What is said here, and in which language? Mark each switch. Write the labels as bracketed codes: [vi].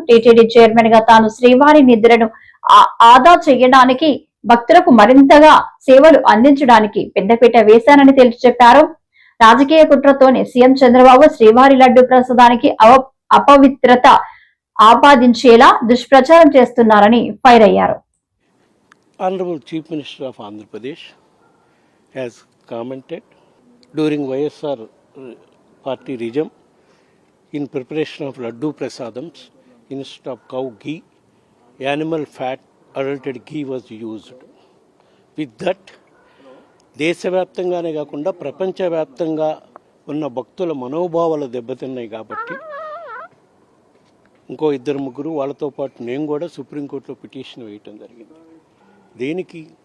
[te] TTD chairman గా తాను శ్రీవారి నిధులను ఆదా చేయడానికి, భక్తులకు మరింతగా సేవలు అందించడానికి పెద్దపీట వేశానని తేల్చి చెప్పారు. రాజకీయ కుట్రతోనే సీఎం చంద్రబాబు శ్రీవారి లడ్డు ప్రసాదానికి అపవిత్రత ఆపాదించేలా దుష్ప్రచారం చేస్తున్నారని ఫైర్ అయ్యారు. [en] Honorable Chief Minister of Andhra Pradesh has commented during YSR party regime in preparation of laddu prasadams, instead of cow ghee, animal fat adulterated ghee was used. With that, [te] దేశవ్యాప్తంగానే కాకుండా ప్రపంచవ్యాప్తంగా ఉన్న భక్తుల మనోభావాలు దెబ్బతిన్నాయి కాబట్టి ఇంకో ఇద్దరు ముగ్గురు వాళ్ళతో పాటు నేను కూడా సుప్రీంకోర్టులో పిటిషన్ వేయటం జరిగింది. దేనికి?